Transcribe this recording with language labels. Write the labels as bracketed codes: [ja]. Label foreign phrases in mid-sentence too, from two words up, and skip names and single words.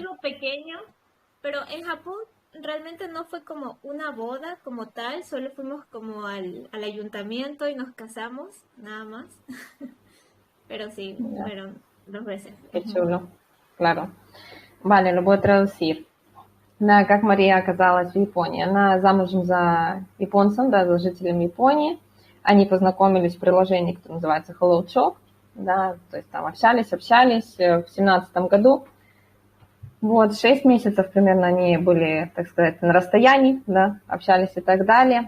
[es] algo pequeño, pero en Japón realmente no fue como una boda como tal, solo fuimos como al ayuntamiento y nos casamos, nada más. Pero sí, fueron 2 veces. Qué chulo, claro. Vale, lo voy a traducir. [ru] Да, как Мария оказалась в Японии. Она замужем за японцем, да, за жителем Японии. Они познакомились в приложении, которое называется Hello Talk, да, то есть там общались в 2017 году. Вот, 6 месяцев примерно они были, так сказать, на расстоянии, да, общались и так далее.